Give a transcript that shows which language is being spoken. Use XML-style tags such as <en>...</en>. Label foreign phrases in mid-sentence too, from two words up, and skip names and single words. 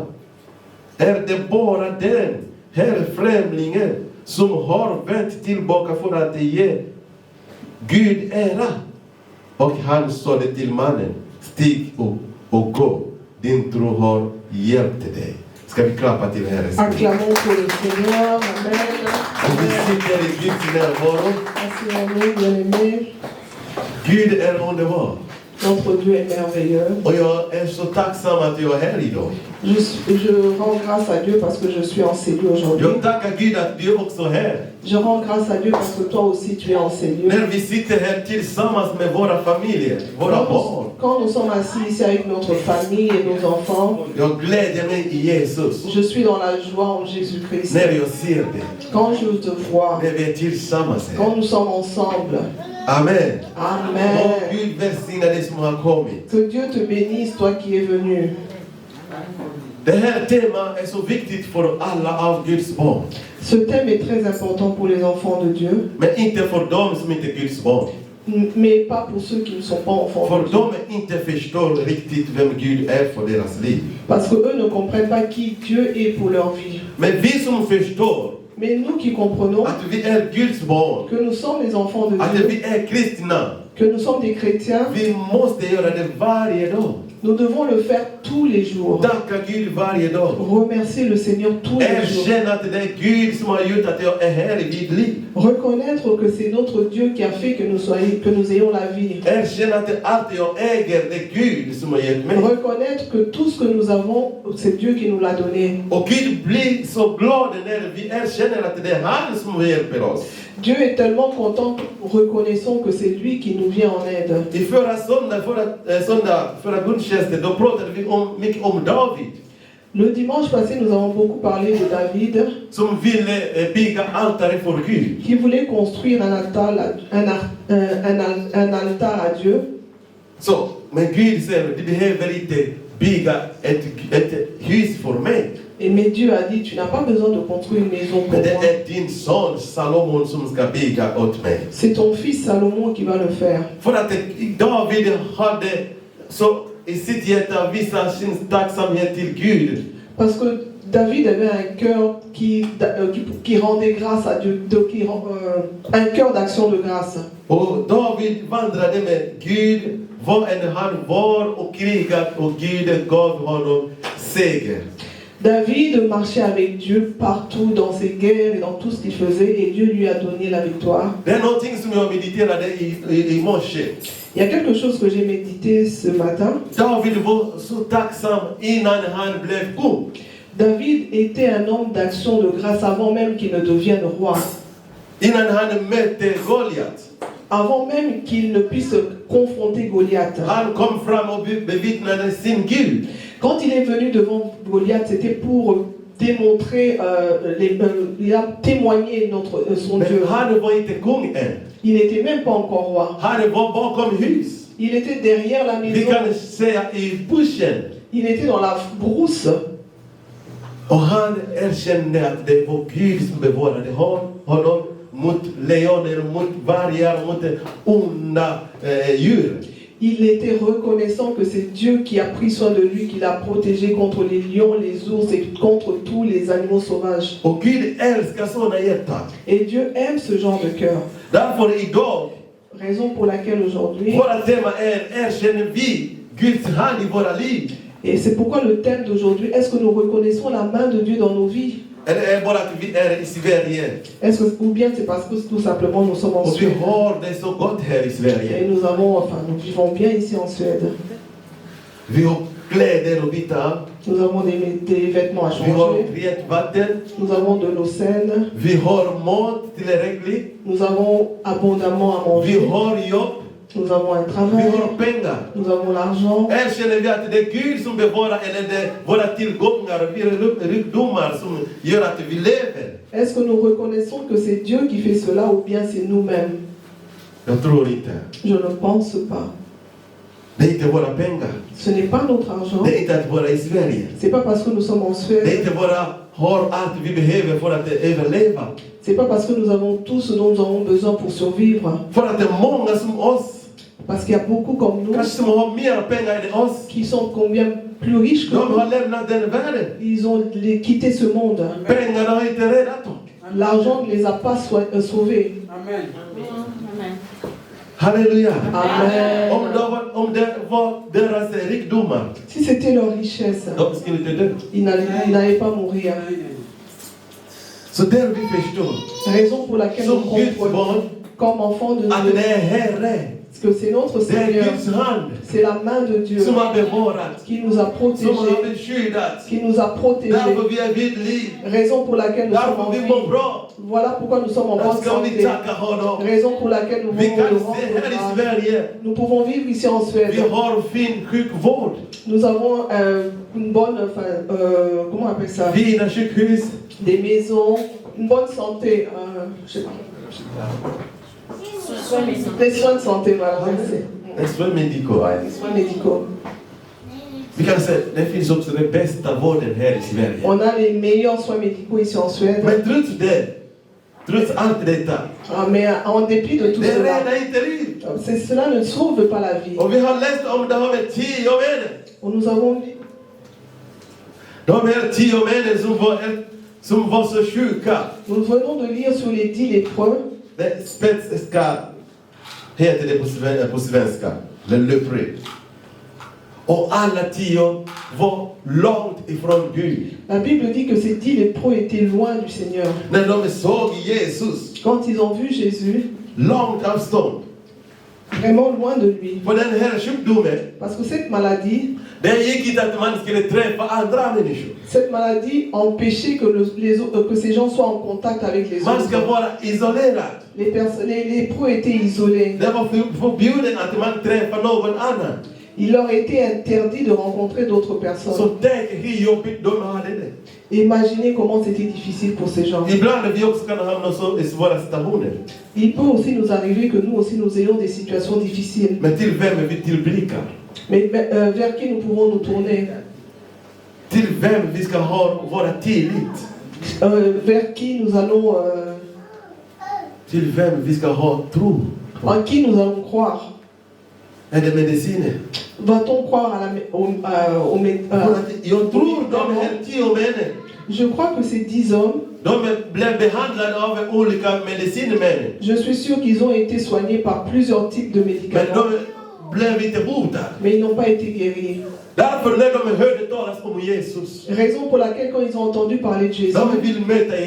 <sv>Är det bara den här främlingen som har vänt tillbaka för att ge Gud ära? Och han sade till mannen: stig upp och gå, din tro har hjälpt dig. Ska vi klappa till Herren?</sv> <fr>Acclamons pour le Seigneur. Amen. bien-aimés.</fr> <sv>Gud är underbar.</sv> <fr>Notre Dieu est merveilleux.</fr> <sv>Och jag är så tacksam att jag är här idag.</sv> <fr>Je rends grâce à Dieu parce que je suis en ces lieux aujourd'hui.</fr> <sv>Jag tackar Gud att du också är här.</sv> <fr>Je rends grâce à Dieu parce que toi aussi tu es en ces lieux.</fr> <sv>När vi sitter här tillsammans med våra familjer, våra barn.</sv> <fr>Quand nous sommes assis ici avec notre famille et nos enfants,</fr> <sv>Jag glädjer mig i Jesus.</sv> <fr>je suis dans la joie en Jésus-Christ.</fr> <sv>När jag ser dig.</sv> <fr>Quand je te vois,</fr> <sv>När vi är tillsammans här.</sv> <fr>quand nous sommes ensemble. Amen. Amen.</fr> <sv>Och Gud välsigna dig som har kommit.</sv> <fr>Que Dieu te bénisse, toi qui es venu.</fr> <sv>Det här temat är så viktigt för alla av Guds barn.</sv> <fr>Ce thème est très important pour les enfants de Dieu,</fr> <sv>Men inte för dem som inte är Guds barn.</sv> <fr>mais pas pour ceux qui ne sont pas enfants</fr> <sv>För</sv> <fr>de Dieu.</fr> <sv>de inte förstår riktigt vem Gud är för deras liv.</sv> <fr>Parce que eux ne comprennent pas qui Dieu est pour leur vie.</fr> <sv>Men vi som förstår</sv> <fr>Mais nous qui comprenons</fr> <sv>att vi är Guds barn,</sv> <fr>que nous sommes les enfants de</fr> <sv>att</sv> <fr>Dieu,</fr> <sv>vi är kristna,</sv> <fr>que nous sommes des chrétiens,</fr> <sv>vi måste göra det varje dag.</sv> <fr>nous devons le faire tous les jours.</fr> <sv>Tacka Gud varje dag.</sv> <fr>Remercier le Seigneur tous les jours.</fr> <sv>Erkänna att det är Gud som har gjort att jag är här i mitt liv.</sv> <fr>Reconnaître que c'est notre Dieu qui a fait que nous ayons la vie.</fr> <sv>Erkänna att allt jag äger, det är Gud som har gett mig.</sv> <fr>Reconnaître que tout ce que nous avons, c'est Dieu qui nous l'a donné.</fr> <sv>Och Gud blir så glad när vi erkänner att det är han som hjälper oss.</sv> <fr>Dieu est tellement content, reconnaissons que c'est lui qui nous vient en aide.</fr> <sv>I förra gudstjänsten, då pratade vi mycket om David.</sv> <fr>Le dimanche passé, nous avons beaucoup parlé de David,</fr> <sv>Som ville bygga altare för Gud.</sv> <fr>qui voulait construire un altar à Dieu.</fr> <sv>Så, men Gud säger, du behöver inte bygga ett hus för mig.</sv> <fr>Mais Dieu a dit, tu n'as pas besoin de construire une maison pour</fr> <sv>Men det</sv> <fr>moi.</fr> <sv>är din son Salomon som ska bygga åt mig.</sv> <fr>C'est ton fils Salomon qui va le faire.</fr> <sv>För att David hade så i sitt hjärta visa sin tacksamhet till Gud.</sv> <fr>Parce que David avait un cœur qui rendait grâce à Dieu, un cœur d'action de grâce.</fr> <sv>Och David vandrade med Gud var än han var och krigat och Gud gav honom seger.</sv> <fr>David marchait avec Dieu partout dans ses guerres et dans tout ce qu'il faisait et Dieu lui a donné la victoire.</fr> <sv>Det är någonting som jag mediterade i morse.</sv> <fr>Il y a quelque chose que j'ai médité ce matin.</fr> <sv>David var så tacksam innan han blev kung.</sv> <fr>David était un homme d'action de grâce avant même qu'il ne devienne roi.</fr> <sv>Innan han mötte Goliat.</sv> <fr>Avant même qu'il ne puisse confronter Goliath.</fr> <sv>Han kom fram och bevittnade sin Gud.</sv> <fr>Quand il est venu devant Goliath, c'était pour démontrer, il a témoigné son Dieu.</fr> <sv>Han var inte kung än.</sv> <fr>Il n'était même pas encore roi.</fr> <sv>Han var bakom hus.</sv> <fr>Il était derrière la</fr> <sv>Vi</sv> <fr>maison.</fr> <sv>kan säga i bushen.</sv> <fr>Il était dans la brousse.</fr> <sv>Och han erkände att det var Gud som bevarade honom mot lejoner, mot vargar, mot onda djur.</sv> <fr>Il était reconnaissant que c'est Dieu qui a pris soin de lui, qui l'a protégé contre les lions, les ours et contre tous les animaux sauvages.</fr> <sv>Och Gud älskar sådana hjärtan.</sv> <fr>Et Dieu aime ce genre de cœur.</fr> <sv>Därför idag,</sv> <fr>Raison pour laquelle aujourd'hui,</fr> <sv>våra tema är erkänner vi Guds hand i våra liv.</sv> <fr>et c'est pourquoi le thème d'aujourd'hui, est-ce que nous reconnaissons la main de Dieu dans nos vies?</fr> <sv>Eller är bara att vi är i Sverige.</sv> <fr>Est-ce que, ou bien c'est parce que tout simplement nous sommes en</fr> <sv>Och vi</sv> <fr>Suède.</fr> <sv>har det så gott här i</sv> <fr>Et</fr> <sv>Sverige.</sv> <fr>nous vivons bien ici en Suède.</fr> <sv>Vi har kläder att byta.</sv> <fr>Nous avons des vêtements à</fr> <sv>Vi har</sv> <fr>changer.</fr> <sv>rent vatten.</sv> <fr>Nous avons de l'eau saine.</fr> <sv>Vi har mat tillräckligt.</sv> <fr>Nous avons abondamment à</fr> <sv>Vi</sv> <fr>manger.</fr> <sv>har jobb.</sv> <fr>Nous avons un</fr> <sv>Vi</sv> <fr>travail.</fr> <sv>har pengar.</sv> <fr>Nous avons l'argent.</fr> <sv>Erkänner vi att det är Gud som bevarar eller det är våra tillgångar, rikedomar som gör att vi lever?</sv> <fr>Est-ce que nous reconnaissons que c'est Dieu qui fait cela ou bien c'est nous-mêmes?</fr> <sv>Jag tror inte.</sv> <fr>Je ne pense pas.</fr> <sv>Det är inte våra pengar.</sv> <fr>Ce n'est pas notre argent.</fr> <sv>Det är inte att vara i Sverige.</sv> <fr>C'est pas parce que nous sommes en</fr> <sv>Det är</sv> <fr>Suède.</fr> <sv>inte bara har allt vi behöver för att överleva.</sv> <fr>C'est pas parce que nous avons tout ce dont nous avons besoin pour survivre.</fr> <sv>För att det är många som oss,</sv> <fr>Parce qu'il y a beaucoup comme nous</fr> <sv>kanske som har mer pengar än oss.</sv> <fr>qui sont combien plus riches que</fr> <sv>De</sv> <fr>nous.</fr> <sv>har lämnat den världen.</sv> <fr>Ils ont quitté ce monde.</fr> <sv>Pengarna har inte räddat dem.</sv> <fr>L'argent ne les a pas sauvés. Amen. Halleluja. Amen.</fr> <sv>Om det var deras rikedomar,</sv> <fr>Si c'était leur richesse,</fr> <sv>de skulle inte dö.</sv> <fr>ils n'allaient pas mourir.</fr> <sv>Så där vi förstår.</sv> <fr>Raison pour laquelle nous comprenons comme enfants de</fr> <sv>Att</sv> <fr>Dieu.</fr> <sv>det är Herre.</sv> <fr>Parce que c'est notre</fr> <sv>Det är</sv> <fr>Seigneur.</fr> <sv>Guds hand.</sv> <fr>C'est la main de Dieu</fr> <sv>Som har bevarat.</sv> <fr>qui nous a</fr> <sv>Som har</sv> <fr>protégés.</fr> <sv>beskyddat.</sv> <fr>Qui nous a protégés.</fr> <sv>Därför vi är vid liv.</sv> <fr>Raison pour laquelle nous sommes en</fr> <sv>Därför vi mår</sv> <fr>vie.</fr> <sv>bra.</sv> <fr>Voilà pourquoi nous sommes en bonne</fr> <sv>Ska vi</sv> <fr>santé.</fr> <sv>tacka honom.</sv> <fr>Raison pour laquelle nous</fr> <sv>Vi</sv> <fr>pouvons</fr> <sv>kan</sv> <fr>le</fr> <sv>se här i</sv> <fr>rendre.</fr> <sv>Sverige.</sv> <fr>Nous pouvons vivre ici en</fr> <sv>Vi</sv> <fr>Suède.</fr> <sv>har fin sjukvård.</sv> <fr>Nous avons une bonne, comment on appelle ça?</fr> <sv>Fina sjukhus.</sv> <fr>Des maisons, une bonne santé. Je sais pas. Des soins de santé, voilà. Merci. Soins médicaux. Des soins médicaux.</fr> <sv>Vi kan säga det finns också den bästa vården här i Sverige.</sv> <fr>On a les meilleurs soins médicaux ici en Suède.</fr> <sv>Men trots det, trots allt detta,</sv> <fr>Mais en dépit de tout</fr> <sv>det</sv> <fr>cela,</fr> <sv>räddar inte liv.</sv> <fr>cela ne sauve pas la vie.</fr> <sv>Och vi har läst om de här 10 männen.</sv> <fr>Och nous avons</fr> <sv>De här 10 männen som var så sjuka.</sv> <fr>Nous venons de lire sur les 10 lépreux.</fr> <sv>Det spetska heter det på svenska.</sv> <fr>Le lepreux.</fr> <sv>Och alla 10 var långt ifrån Gud.</sv> <fr>La Bible dit que ces 10 lépreux étaient loin du Seigneur.</fr> <sv>När de såg Jesus,</sv> <fr>Quand ils ont vu Jésus,</fr> <sv>långt avstånd.</sv> <fr>vraiment loin de lui.</fr> <sv>För den här sjukdomen,</sv> <fr>Parce que cette maladie,</fr> <sv>det gick inte att man skulle träffa andra människor.</sv> <fr>cette maladie empêchait que ces gens soient en contact avec les</fr> <sv>Man ska</sv> <fr>autres.</fr> <sv>vara isolerad.</sv> <fr>Les lépreux étaient isolés.</fr> <sv>Det var förbjudet att man träffar någon annan.</sv> <fr>Il leur était interdit de rencontrer d'autres</fr> <sv>Så</sv> <fr>personnes.</fr> <sv>tänk hur jobbigt de hade det.</sv> <fr>Imaginez comment c'était difficile pour ces gens.</fr> <sv>Ibland vi också kan hamna så i svåra situationer.</sv> <fr>Il peut aussi nous arriver que nous aussi nous ayons des situations difficiles.</fr> <sv>Men till vem vi tillblickar?</sv> <fr>Mais vers qui nous pouvons nous tourner?</fr> <sv>Till vem vi ska ha våra tillit?</sv> <fr>Vers qui nous allons,</fr> <sv>Till vem vi ska ha tro?</sv> <fr>en qui nous allons croire?</fr> <sv>Är det mediciner?</sv> <fr>Va-t-on croire</fr> <sv>Jag tror de här 10 männen,</sv> <fr>Je crois que ces 10 hommes,</fr> <sv>de blev behandlade av olika medicinmän.</sv> <fr>je suis sûr qu'ils ont été soignés par plusieurs types de</fr> <sv>Men</sv> <fr>médicaments,</fr> <sv>de blev inte botade.</sv> <fr>mais ils n'ont pas été guéris.</fr> <sv>Därför när de hörde talas om Jesus,</sv> <fr>Raison pour laquelle quand ils ont entendu parler de Jésus,</fr> <sv>de vill möta</sv> <fr>ils</fr>